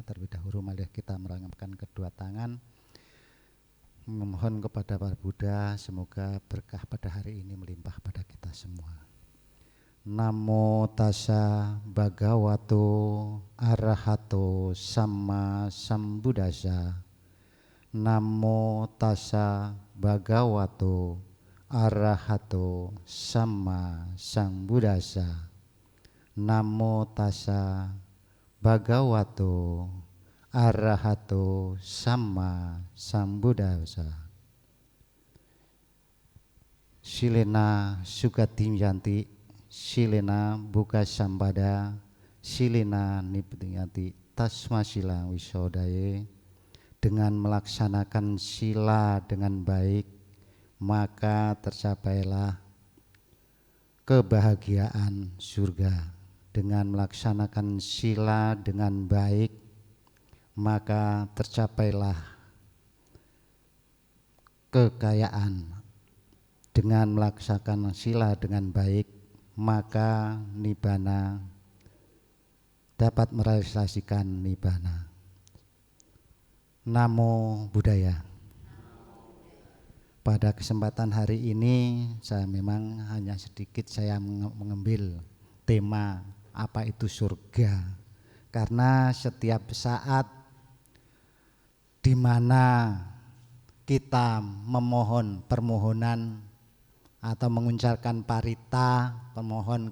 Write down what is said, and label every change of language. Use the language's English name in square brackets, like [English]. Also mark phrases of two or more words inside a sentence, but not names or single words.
[Indonesian] Terlebih dahulu mari kita merangkapkan kedua tangan, memohon kepada Para Buddha semoga berkah pada hari ini melimpah pada kita semua. [Pali] Namo tassa bhagavato arahato samma sambuddhassa. Namo tassa bhagavato arahato samma sambuddhassa. Namo tassa bhagavato arahato samma sambuddhassa. Silena sugatim yanti, silena buka sampada, silena nibbidati tasmasila wisodaye. [Indonesian] Dengan melaksanakan sila dengan baik, maka tercapailah kebahagiaan surga. Dengan melaksanakan sila dengan baik, maka tercapailah kekayaan. Dengan melaksanakan sila dengan baik, maka nibbana, dapat merealisasikan nibbana. [Pali] Namo Buddhaya. [Indonesian] Pada kesempatan hari ini saya memang hanya sedikit saya mengambil tema apa itu surga, karena setiap saat di mana kita memohon permohonan atau mengucapkan parita pemohon